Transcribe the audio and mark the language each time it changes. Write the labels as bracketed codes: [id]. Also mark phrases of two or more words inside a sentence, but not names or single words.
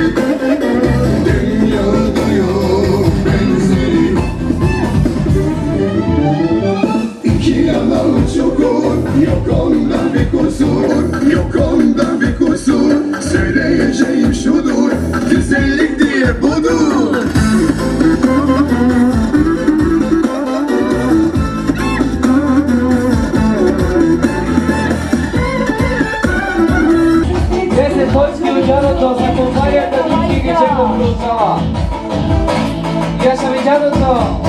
[tr] Dünyada yok benzeri. İki yalan çukur, yok onda bir kusur, yok onda bir kusur. Söyleyeceğim şudur, güzellik diye budur. [bg] Десет точки от дядото за компанията Вики Гичеков продължава. Яша ми дядото!